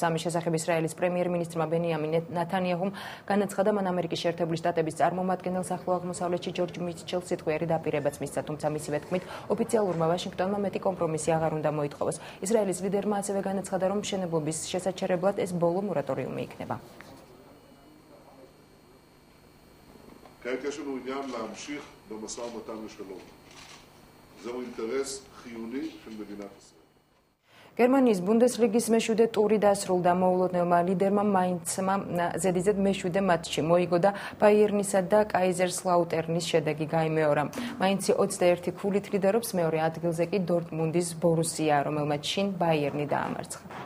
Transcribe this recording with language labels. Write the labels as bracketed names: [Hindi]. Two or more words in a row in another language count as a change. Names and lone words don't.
[Georgian] ამის შესახებ ისრაელის პრემიერ-მინისტრმა ბენიამინ ნათანიაჰუმ განაცხადა, მან ამერიკის შეერთებული შტატების წარმომადგენელს ახლო აღმოსავლეთში ჯორჯ მიჩელს სიტყვიერი დაპირებაც მისცა, თუმცა მისივე თქმით ოფიციალურმა ვაშინგტონმა მეტი კომპრომისი აღარ უნდა მოითხოვოს. ისრაელის ლიდერმა ასევე განაცხადა, რომ მშენებლობის შესაჩერებლად ეს ბოლო მორატორიუმი იქნება. [Hebrew] כעת יש לנו עניין להמשיך במשא ומתן לשלום. זהו אינטרס חיוני של מדינת ישראל. [Georgian] გერმანიის ბუნდესლიგის მეშვიდე ტური დასრულდა. მოულოდნელმა ლიდერმა მაინცმა ზედიზედ მეშვიდე მატჩი მოიგო და ბაიერნისა და კაიზერსლაუტერნის შედეგი გაიმეორა. მაინცი 21 ქულით ლიდერობს, მეორე ადგილზე კი დორტმუნდის ბორუსია, რომელმაც შინ ბაიერნი დაამარცხა.